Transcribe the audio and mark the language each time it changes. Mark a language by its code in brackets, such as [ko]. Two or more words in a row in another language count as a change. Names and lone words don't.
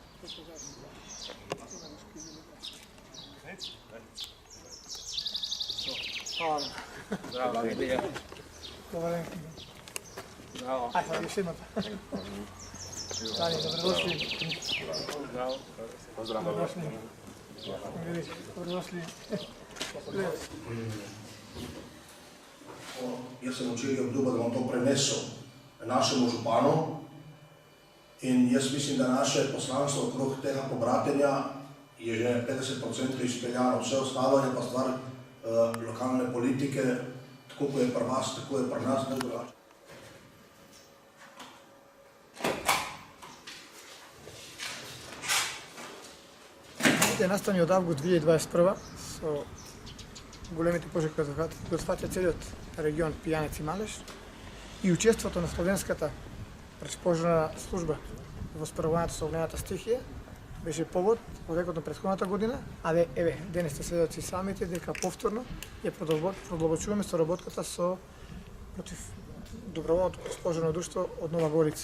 [hr] Hvala. Bravo, Ilija. Dobar dan. Bravo. Ajde, još jednom. Dani, dobrodošli. Bravo. Pozdrav. Dobrodošli. Dobrodošli. [sl] Jaz sem včeraj obljubil, da bom to prenesel našemu županu in jaz mislim, da naše poslanstvo okrog tega pobratenja je že 50% izpeljano. Vse ostalo je pa stvar lokalne politike, tako kot je pri vas, tako je pri nas, ne drugače. [mk] Е настани од август 2021 со големите пожари кои го сваќа целиот регион Пијанец и Малеш и учеството на Словенската противпожарна служба во справувањето со огнената стихија беше повод во текот на претходната година, а еве денес сте сведоци самите дека повторно ја продолбочуваме соработката со против доброволното противпожарно друштво од Нова Горица.